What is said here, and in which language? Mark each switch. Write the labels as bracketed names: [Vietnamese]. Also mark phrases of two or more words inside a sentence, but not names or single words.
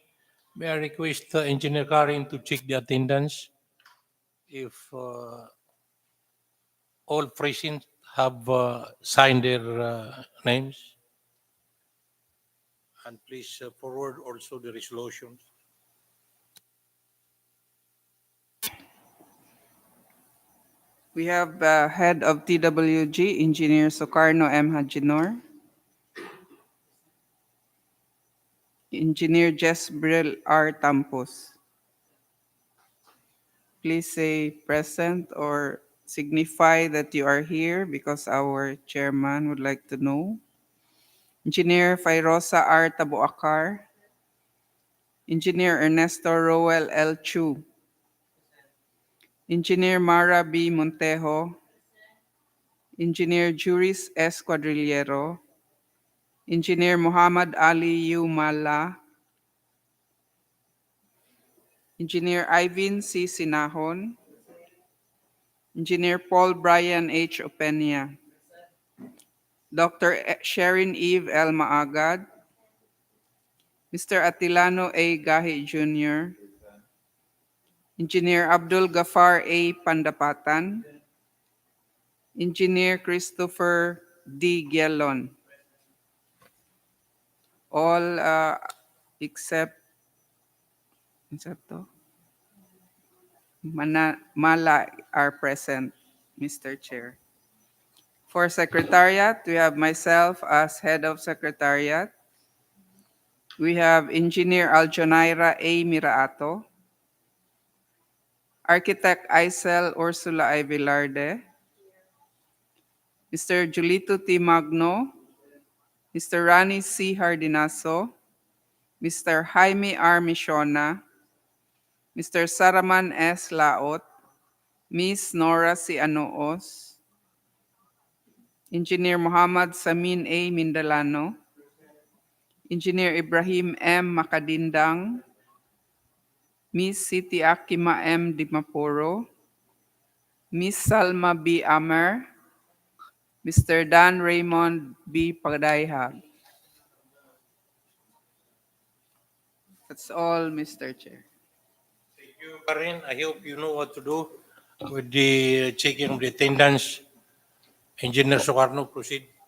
[English] May I request Engineer Karin to check the attendance if all present have signed their names? And please forward also the resolutions. We have Head of TWG, Engineer Socarno M. Hajinor. Engineer Jesbril R. Tampos. Please say present or signify that you are here because our chairman would like to know. Engineer Fairosa R. Tabuakar. Engineer Ernesto Roel L. Chu. Engineer Mara B. Montejo. Engineer Juris S. Quadrillero. Engineer Muhammad Ali U. Mala. Engineer Ivan C. Sinahon. Engineer Paul Brian H. Openia. Dr. Sharon Eve L. Maagad. Mr. Atilano A. Gahi Jr. Engineer Abdul Gafar A. Pandapatan. Engineer Christopher D. Gelon. All except Mala are present, Mr. Chair. For Secretariat, we have myself as Head of Secretariat. We have Engineer Aljonaira A. Miraato, Architect Isel Ursula I. Velarde, Mr. Julito T. Magno, Mr. Rani C. Hardinaso, Mr. Jaime R. Michona, Mr. Saraman S. Laot, Ms. Nora C. Anoos, Engineer Muhammad Samin A. Mindalano, Engineer Ibrahim M. Makadindang, Ms. Siti Akima M. Dimapuro, Ms. Salma B. Amer, Mr. Dan Raymond B. Pagdayhag. That's all, Mr. Chair. Thank you, Karin. I hope you know what to do. With the checking of the attendance, Engineer Sukarno, proceed.